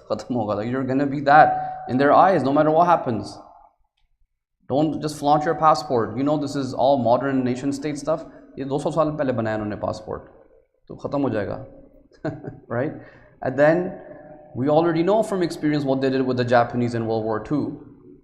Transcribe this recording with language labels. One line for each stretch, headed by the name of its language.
English: You're going to be that in their eyes, no matter what happens. Don't just flaunt your passport. You know this is all modern nation state stuff.
Hindi: ये 200 साल पहले बनाया उन्होंने passport. तो खत्म हो जाएगा. Right?
English: And then we already know from experience what they did with the Japanese in World War II.